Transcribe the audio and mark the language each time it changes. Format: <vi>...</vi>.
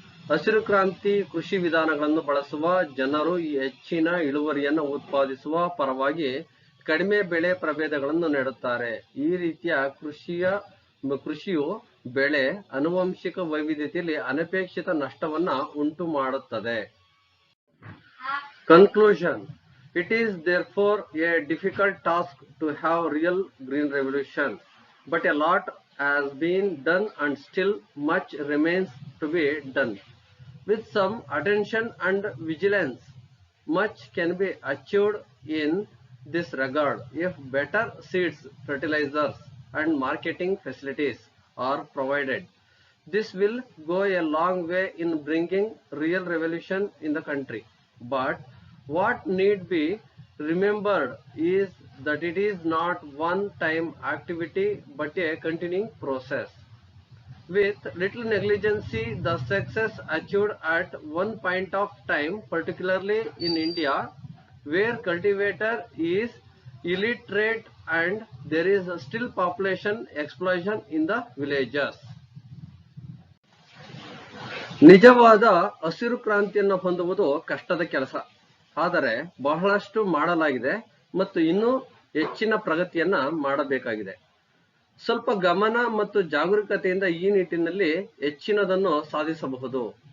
<kn>ಹಸಿರು ಕ್ರಾಂತಿ ಕೃಷಿ ವಿಧಾನಗಳನ್ನು ಬಳಸುವ ಜನರು ಹೆಚ್ಚಿನ ಇಳುವರಿಯನ್ನು ಉತ್ಪಾದಿಸುವ ಪರವಾಗಿ ಕಡಿಮೆ ಬೆಳೆ ಪ್ರಭೇದಗಳನ್ನು ನೆಡುತ್ತಾರೆ. ಈ ರೀತಿಯ ಕೃಷಿಯು ಬೆಳೆ ಆನುವಂಶಿಕ ವೈವಿಧ್ಯತೆಯಲ್ಲಿ ಅನಪೇಕ್ಷಿತ ನಷ್ಟವನ್ನ ಉಂಟು ಮಾಡುತ್ತದೆ.</kn> <en>Conclusion. It is therefore a difficult task to have real green revolution, but a lot has been done and still much remains to be done. With some attention and vigilance, much can be achieved in this regard if better seeds, fertilizers, and marketing facilities are provided. This will go a long way in bringing real revolution in the country. But what need be remembered is that it is not one-time activity but a continuing process. With little negligence, the success achieved at one point of time, particularly in India, where cultivator is illiterate and there is still population explosion in the villages.</en> <kn>ನಿಜವಾದ ಹಸಿರು ಕ್ರಾಂತಿಯನ್ನು ಹೊಂದುವುದು ಕಷ್ಟದ ಕೆಲಸ. ಆದರೆ ಬಹಳಷ್ಟು ಮಾಡಲಾಗಿದೆ ಮತ್ತು ಇನ್ನೂ ಹೆಚ್ಚಿನ ಪ್ರಗತಿಯನ್ನ ಮಾಡಬೇಕಾಗಿದೆ. ಸ್ವಲ್ಪ ಗಮನ ಮತ್ತು ಜಾಗರೂಕತೆಯಿಂದ ಈ ನಿಟ್ಟಿನಲ್ಲಿ ಹೆಚ್ಚಿನದನ್ನು ಸಾಧಿಸಬಹುದು.</kn>